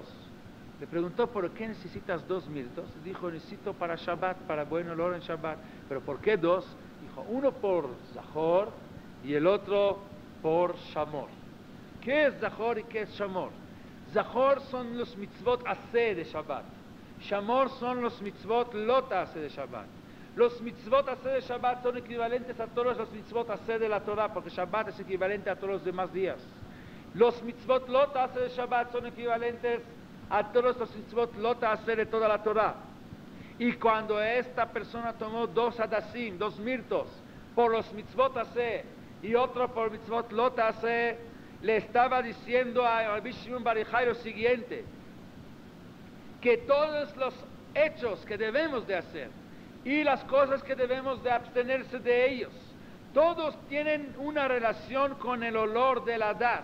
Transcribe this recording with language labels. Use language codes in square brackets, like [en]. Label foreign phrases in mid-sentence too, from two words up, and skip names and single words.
[es] Le preguntó: ¿por qué necesitas 2 mirtos? Dijo: necesito para Shabbat, para buen olor en Shabbat. ¿Pero por qué 2? Dijo: uno por Zahor y el otro por Shamor. ¿Qué es Zahor y qué es Shamor? Zahor son los [he] מצוות עשה [es] de Shabbat. Shamor son los [he] מצוות לא תעשה [es] de Shabbat. Los [he] מצוות עשה [es] de Shabbat son equivalentes a todos los [he] מצוות עשה [es] de la Torah, porque Shabbat es equivalente a todos los demás días. Los [he] מצוות לא תעשה [es] de Shabbat son equivalentes a todos los [he] מצוות לא תעשה [es] de toda la Torah. Y cuando esta persona tomó 2 hadasim, 2 mirtos, por los [he] מצוות עשה [es] y otro por [he] מצוות לא תעשה, [es] le estaba diciendo a Rabbi Shimon Bar Yochai lo siguiente: que todos los hechos que debemos de hacer y las cosas que debemos de abstenerse de ellos, todos tienen una relación con el olor del hadas.